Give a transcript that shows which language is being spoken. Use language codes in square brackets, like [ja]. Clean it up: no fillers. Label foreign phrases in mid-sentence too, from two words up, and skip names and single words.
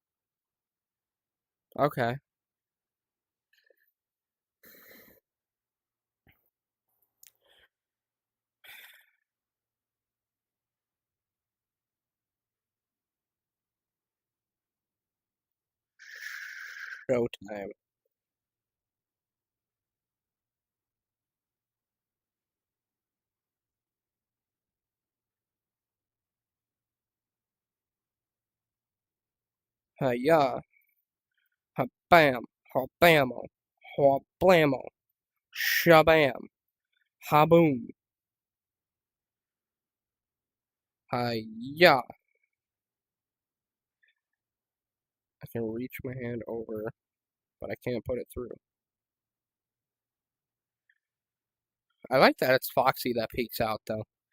[en] Okay. Showtime. Yeah. Ha bam. Ha bamo. Ha blamo. Shabam. Ha boom. Yeah. I can reach my hand over, but I can't put it through. I like that it's Foxy that peeks out, though.